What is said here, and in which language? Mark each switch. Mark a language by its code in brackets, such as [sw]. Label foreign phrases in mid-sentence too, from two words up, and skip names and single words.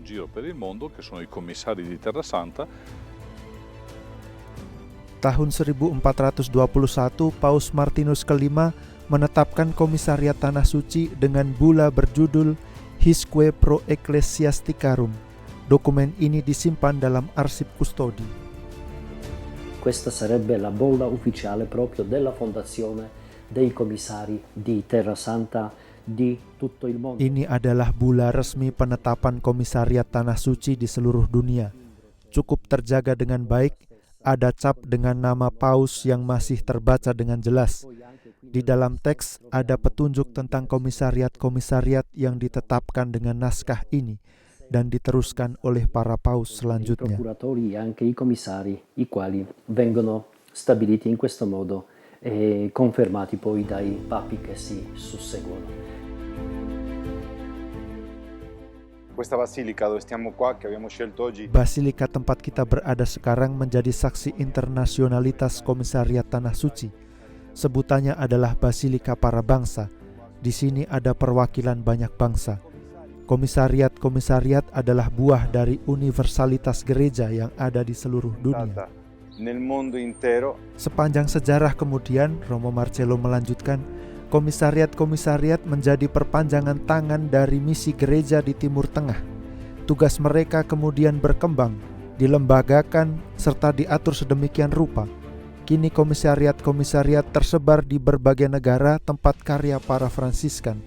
[id] Tahun 1421, Paus Martinus ke-5 menetapkan Komisariat Tanah Suci dengan bula berjudul Hisque Pro Ecclesiasticarum. Dokumen ini disimpan dalam arsip kustodi. [it] Questa sarebbe la bolla ufficiale proprio della fondazione dei commissari di Terra Santa di tutto il mondo. [id] Ini adalah bula resmi penetapan Komisariat Tanah Suci di seluruh dunia. Cukup terjaga dengan baik, ada cap dengan nama Paus yang masih terbaca dengan jelas. Di dalam teks ada petunjuk tentang komisariat-komisariat yang ditetapkan dengan naskah ini dan diteruskan oleh para paus selanjutnya. [it] I procuratori e anche i commissari, i quali vengono stabiliti in questo modo e confermati poi dai papi che si susseguono. Questa basilica dove stiamo qua, che abbiamo scelto oggi. [id] Basilika tempat kita berada sekarang menjadi saksi internasionalitas Komisariat Tanah Suci. Sebutannya adalah Basilika para bangsa. Di sini ada perwakilan banyak bangsa. Komisariat-komisariat adalah buah dari universalitas gereja yang ada di seluruh dunia. [it] Nel mondo intero. [id] Sepanjang sejarah kemudian, Romo Marcello melanjutkan, komisariat-komisariat menjadi perpanjangan tangan dari misi gereja di Timur Tengah. Tugas mereka kemudian berkembang, dilembagakan, serta diatur sedemikian rupa. Kini komisariat-komisariat tersebar di berbagai negara tempat karya para Fransiskan.